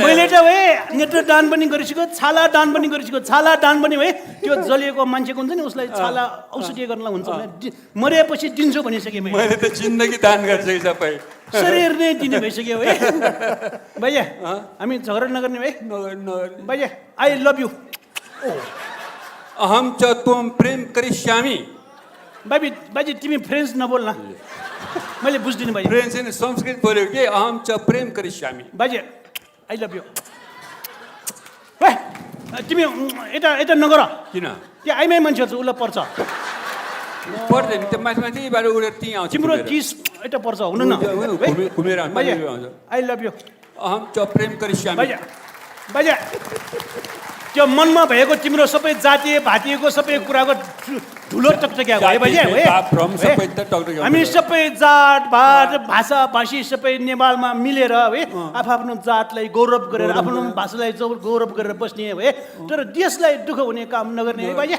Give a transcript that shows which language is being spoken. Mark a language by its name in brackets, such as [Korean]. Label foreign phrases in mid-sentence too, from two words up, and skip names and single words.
[Nepali] मैले त नेत्रदान पनि गरिसकेको, छाला दान पनि गरिसकेको। छाला दान पनि त्यो जलिएको मान्छेको हुन्छ नि उसलाई छाला औषधि गर्नलाई हुन्छ, मरेपछि दिन्छु भनिसकेँ मैले त जिन्दगी दान गरिसकेँ सबै, शरीर नै दिने भइसक्यो है। भैया हामी झगडा नगर्ने है भैया। [English] I love you. [Sanskrit] अहम च त्वम प्रेम करिष्यामि। [Nepali] बाजे तिमी फ्रेन्च नबोल्न, मैले बुझ्दिनँ भाइ। फ्रेन्च होइन संस्कृत बोलेको के? [Sanskrit] अहम च प्रेम करिष्यामि। [Nepali] बाजे [English] I love you. [Nepali] तिमी यता नगर। किन? त्यो आइमाई मान्छेहरू छ उसलाई पर्छ। पर्दैन, त्यो माथिबाट उडेर त्यहीँ आउँछ। तिम्रो चिज यता पर्छ हुनु न। घुमेर [English] I love you. [Sanskrit] अहम च प्रेम करिष्यामि। [Nepali] बाजे त्यो मनमा भएको तिम्रो सबै जातीय भातीयको सबै कुराको ठुलो टकटक्या भयो बाजे। हामी सबै जात भात भाषा भाषी सबै नेपालमा मिलेर है आफ्नो जातलाई गौरव गरेर आफ्नो भाषालाई गौरव गरेर बस्ने है, तर देशलाई दुःख हुने काम नगर्ने है बाजे।